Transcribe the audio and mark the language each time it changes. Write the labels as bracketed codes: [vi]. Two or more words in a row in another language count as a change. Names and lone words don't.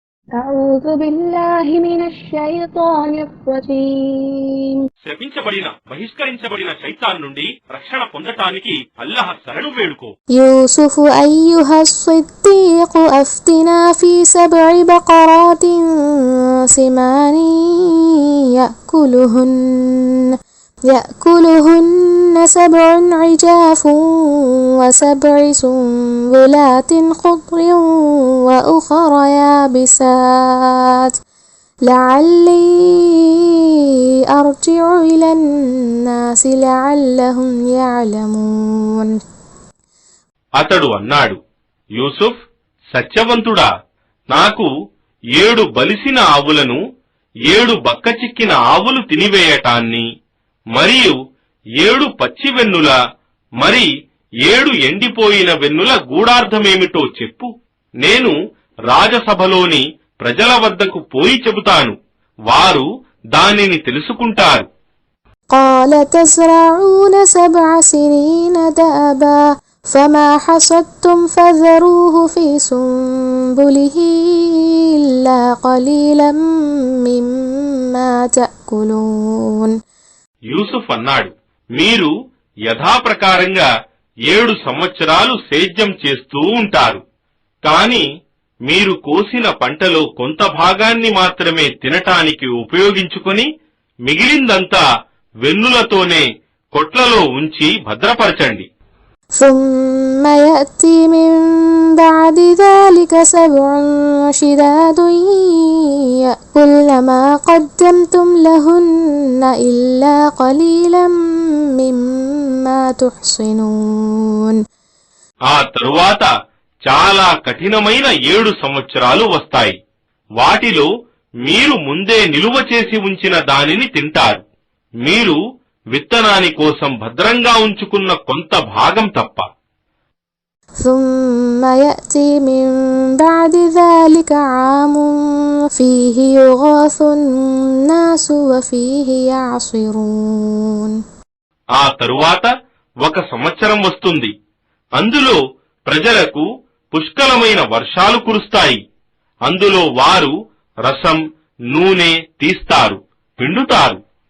[ar] أعوذ بالله من الشيطان الرجيم. [te] శపించబడిన బహిష్కరించబడిన శైతాన్ నుండి రక్షణ పొందటానికి అల్లాహ్ శరణు వేడుకో. [ar] يوسف أيها الصديق أفتنا في سبع بقرات سمان يأكلهن سبع عجاف وسبع سنبلات خضر وأخر يابسات لعلي أرجع إلى الناس لعلهم يعلمون. [te] అతడు అన్నాడు, యూసుఫ్, సత్యవంతుడా, నాకు 7 బలిసిన ఆవులను 7 బక్కచిక్కిన ఆవులు తినివేయటాన్ని మరియు 7 పచ్చి వెన్నుల మరి 7 ఎండిపోయిన వెన్నుల గూఢార్థమేమిటో చెప్పు. నేను రాజసభలోని ప్రజల వద్దకు పోయి చెబుతాను, వారు దానిని తెలుసుకుంటారు. [ar] قال تزرعون 7 سنين دأبا فما حصدتم فذروه في سنبله إلا قليلا مما تأكلون. [te] యూసుఫ్ అన్నాడు, మీరు యథాప్రకారంగా 7 సంవత్సరాలు సేద్యం చేస్తూ ఉంటారు, కాని మీరు కోసిన పంటలో కొంత భాగాన్ని మాత్రమే తినటానికి ఉపయోగించుకొని మిగిలిందంతా వెన్నులతోనే కొట్లలో ఉంచి భద్రపరచండి. [ar] ثم يأتي من بعد ذلك 7 شداد يأكلن ما قدمتم لهن إلا قليلا مما تحصنون. [te] ఆ తరువాత చాలా కఠినమైన 7 సంవత్సరాలు వస్తాయి. వాటిలో మీరు ముందే నిలువ చేసి ఉంచిన దానిని తింటారు, మీరు విత్తనాని కోసం భద్రంగా ఉంచుకున్న కొంత భాగం తప్ప. [ar] ثم يأتي من بعد ذلك عام فيه يغاث الناس وفيه يعصرون. [te] ఆ తరువాత ఒక సంవత్సరం వస్తుంది, అందులో ప్రజలకు పుష్కలమైన వర్షాలు కురుస్తాయి, అందులో వారు రసం నూనె తీస్తారు, పిండుతారు.